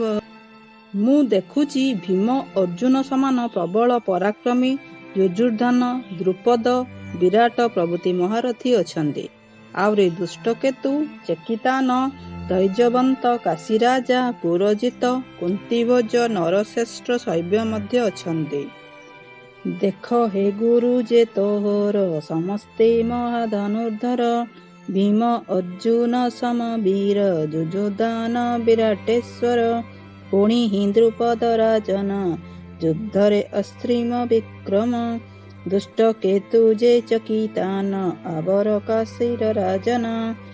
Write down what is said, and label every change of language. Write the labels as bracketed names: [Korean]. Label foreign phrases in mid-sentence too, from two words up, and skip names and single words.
[Odia] ମୁ ଦେଖୁଛି ଭୀମ ଅର୍ଜୁନ ସମାନ ପ୍ରବଳ ପରାକ୍ରମୀ ଯୁଜୁର୍ଧନ ଦ୍ରୁପଦ ବିରାଟ ପ୍ରଭୃତି ମହାରଥୀ ଅଛନ୍ତି। ଆଉରେ ଦୁଷ୍ଟକେତୁ ଚେକିତାନ ଧୈର୍ଯ୍ୟବନ୍ତ କାଶୀରାଜା ପୁରଜିତ କୁନ୍ତୀଭୋଜ ନରଶ୍ରେଷ୍ଠ ଶୈବ୍ୟ ମଧ୍ୟ ଅଛନ୍ତି। ଦେଖ ହେ ଗୁରୁ ଯେ ତୋହର ସମସ୍ତେ ମହାଧନୁର୍ଧର। ଭୀମ ଅର୍ଜୁନ ସମବୀର ଯୁଜୁଧାନ ବିରାଟେଶ୍ୱର। ପୁଣି ହି ଦ୍ରୁପଦ ରାଜନ ଯୁଦ୍ଧରେ ଅସ୍ତ୍ରିମ ବିକ୍ରମ। ଦୁଷ୍ଟ କେତୁ ଯେ ଚକିତାନ ଆବର କାଶୀର ରାଜନ।